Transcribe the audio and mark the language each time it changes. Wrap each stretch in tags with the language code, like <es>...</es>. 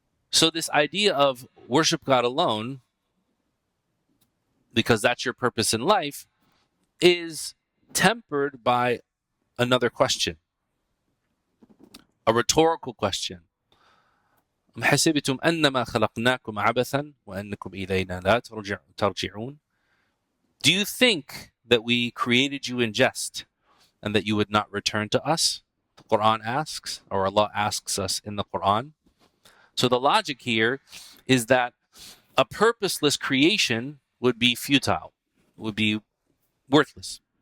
<en>So this idea of worship God alone, because that's your purpose in life, is tempered by another question, a rhetorical question.</en> <ar>أم حسبتم أنما خلقناكم عبثا وأنكم إلينا لا ترجعون?</ar> <en>Do you think that we created you in jest and that you would not return to us? The Quran asks, or Allah asks us in the Quran. So the logic here is that a purposeless creation would be futile, would be worthless.</en>